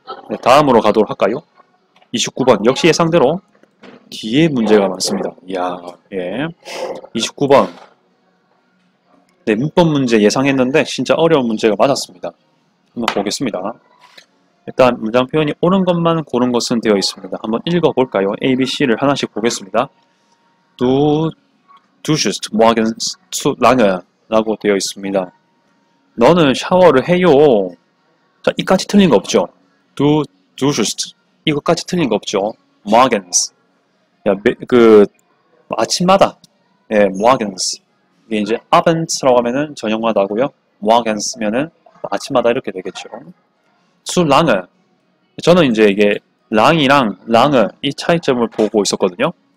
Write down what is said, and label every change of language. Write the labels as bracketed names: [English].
[Korean] 네, 다음으로 가도록 할까요? 29번 역시 예상대로 뒤에 문제가 많습니다. 이야, 예. 29번 네, 문법 문제 예상했는데 진짜 어려운 문제가 맞았습니다. 한번 보겠습니다. 일단 문장 표현이 옳은 것만 고른 것은 되어 있습니다. 한번 읽어볼까요? A, B, C를 하나씩 보겠습니다. [German] Du duschst morgens zu lange [Korean] 라고 되어 있습니다. 너는 샤워를 해요. 자, 이까지 틀린 거 없죠? Du duschst 이것까지 틀린 거 없죠? morgens 야, 아침마다 예, morgens 이게 이제 abend라고 하면은 저녁마다고요. morgens면은 아침마다 이렇게 되겠죠. [German] zu lange [Korean] 저는 이제 이게 랑이랑 lange 이 차이점을 보고 있었거든요.